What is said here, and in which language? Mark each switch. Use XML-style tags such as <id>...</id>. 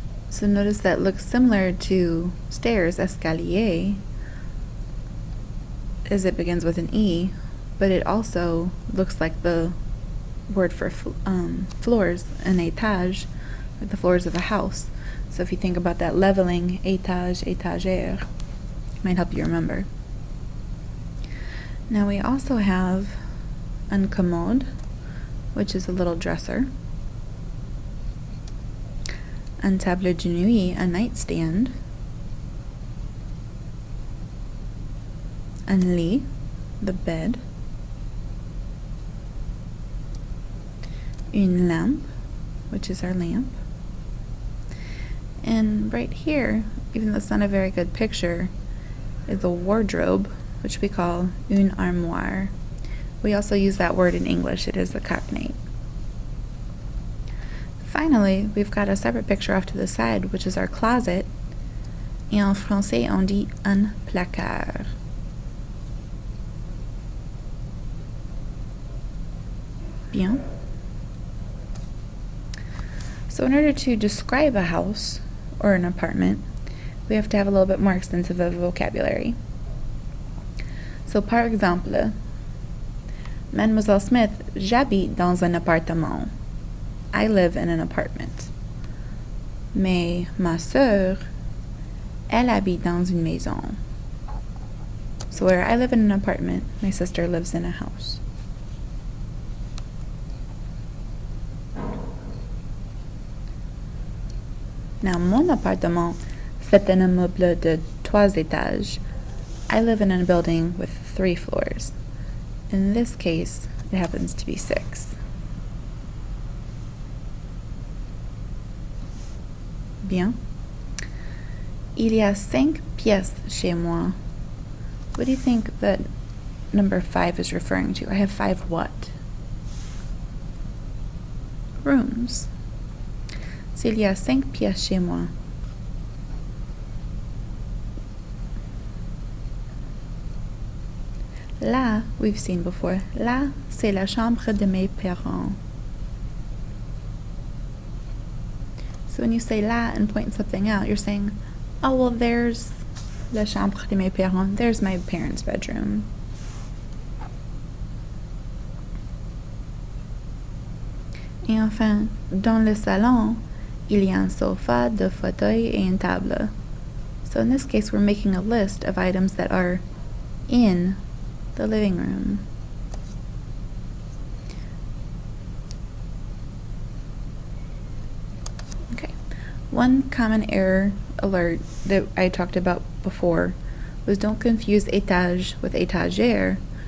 <en>So notice that looks similar to stairs, escalier, as it begins with an E, but it also looks like the word for floors, an étage, like the floors of a house. So if you think about that leveling, étage, étagère, it might help you remember. Now we also have un commode, which is a little dresser. une table de nuit, a nightstand. Un lit, the bed. Une lampe, which is our lamp. And right here, even though it's not a very good picture, is a wardrobe, which we call une armoire. We also use that word in English. It is a cognate. Finally, we've got a separate picture off to the side, which is our closet.</en> <fr>Et en français, on dit un placard. Bien.</fr> <en>So in order to describe a house or an apartment, we have to have a little bit more extensive of a vocabulary.</en> <fr>So par exemple, Mademoiselle Smith, j'habite dans un appartement.</fr> <en>I live in an apartment.</en> <fr>Mais ma sœur, elle habite dans une maison.</fr> <en>So where I live in an apartment, my sister lives in a house.</en> <fr>Now, mon appartement, c'est un immeuble de 3 étages.</fr> <en>I live in a building with 3 floors. In this case, it happens to be 6.</en> <fr>Bien. Il y a 5 pièces chez moi.</fr> <en>What do you think that number 5 is referring to? I have 5 what?</en> <fr>Rooms. So, il y a 5 pièces chez moi.</fr> <en>Là, we've seen before.</en> <fr>Là, c'est la chambre de mes parents.</fr> <en>So when you say là and point something out, you're saying, oh, well, there's</en> <fr>la chambre de mes parents.</fr> <en>There's my parents' bedroom.</en> <fr>Et enfin, dans le salon, il y a un sofa, 2 fauteuils, et une table.</fr> <en>So in this case, we're making a list of items that are in the living room. Okay. One common error alert that I talked about before was don't confuse étage with étagère.</en>